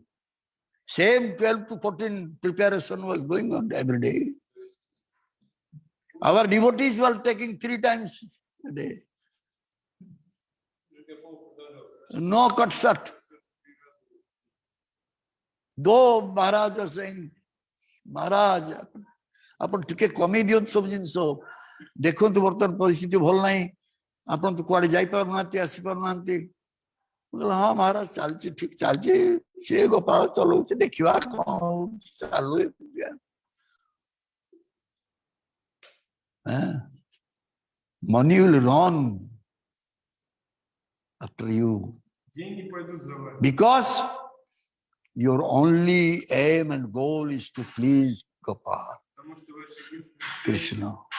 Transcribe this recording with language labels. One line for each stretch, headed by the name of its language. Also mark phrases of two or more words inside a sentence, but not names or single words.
English: Same 12 to 14 preparation was going on every day. Our devotees were taking 3 times a day. No cut shut. Though Maharaj was saying, Maharaj,
Odia: ଆପଣ ଟିକେ କମେଇ ଦିଅନ୍ତୁ ସବୁ ଜିନିଷ ଦେଖନ୍ତୁ ବର୍ତ୍ତମାନ ପରିସ୍ଥିତି ଭଲ ନାହିଁ ଆପଣ ତ କୁଆଡେ ଯାଇପାରୁନାହାନ୍ତି ଆସିପାରୁନାହାନ୍ତି ହଁ ମହାରାଜ ଚାଲିଛି ଠିକ ଚାଲିଛି ସେ ଗୋପାଳ ଚଲଉଛି ଦେଖିବା କଣ ହଉଛି ଚାଲୁ
English: money will run after you because your only aim and goal is to please Gopal, Krishna.